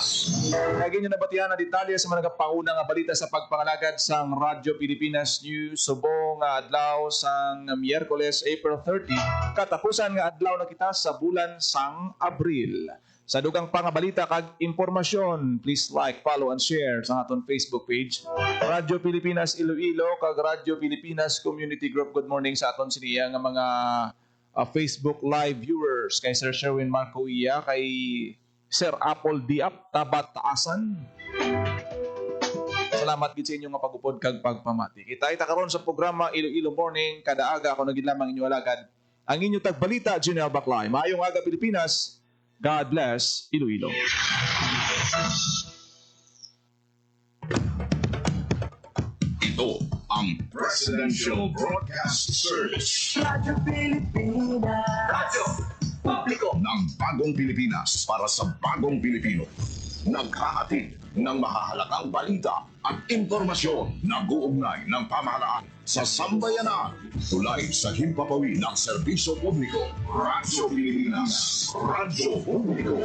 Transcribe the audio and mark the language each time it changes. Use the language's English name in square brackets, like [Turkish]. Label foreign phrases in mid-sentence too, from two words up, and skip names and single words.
[Hiligaynon] Naging yung nabatihan na detalye sa mga nagapanguna nga balita sa pagpangalagad sang Radyo Pilipinas News subong nga adlaw sang Miyerkules, April 30, katapusan nga adlaw na kita sa bulan sang Abril. Sa dugang pangabalita kag impormasyon, [English] please like, follow, and share [Hiligaynon] sa aton Facebook page, Radyo Pilipinas Iloilo kag Radyo Pilipinas Community Group. [English] Good morning [Hiligaynon] sa aton siniya nga mga [English] Facebook live viewers, [Hiligaynon] kay Sir Sherwin Marco Iya, kay Sir Apple Diap, Tabat Taasan. Salamat gid sa inyo nga pagupod kag pagpamati. Kita karon sa programa Iloilo Morning, kada aga ako nagid lamang inyo alagad. Ang inyo tagbalita, Junel Baclay. Maayong aga Pilipinas. [English] God bless [Hiligaynon] Iloilo. [Filipino] Ito ang Presidential Broadcast Service. Radyo Pilipinas. Radyo Publiko ng Bagong Pilipinas para sa Bagong Pilipino. Naghahatid ng mahahalagang balita at impormasyon na guugnay ng pamahalaan sa sambayanan. Tulay sa himpapawid ng serbisyo publiko. Radyo Pilipinas. Radyo Publiko.